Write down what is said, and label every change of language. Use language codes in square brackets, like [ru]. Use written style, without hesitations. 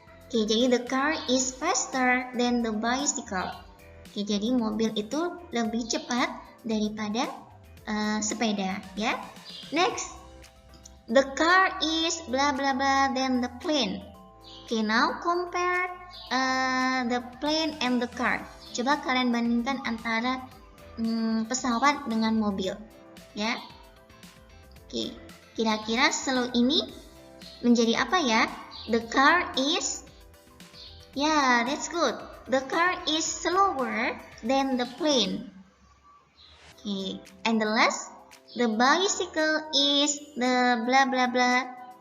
[en] Oke, jadi the car is faster than the bicycle. [id] Oke, jadi mobil itu lebih cepat daripada sepeda, ya. [en] Next, the car is blah blah blah than the plane. Oke, now compare the plane and the car. [id] Coba kalian bandingkan antara pesawat dengan mobil, ya. Oke, kira-kira slow ini menjadi apa ya? [en] The car is, yeah, that's good. The car is slower than the plane. Okay, and the last, the bicycle is the blah blah blah.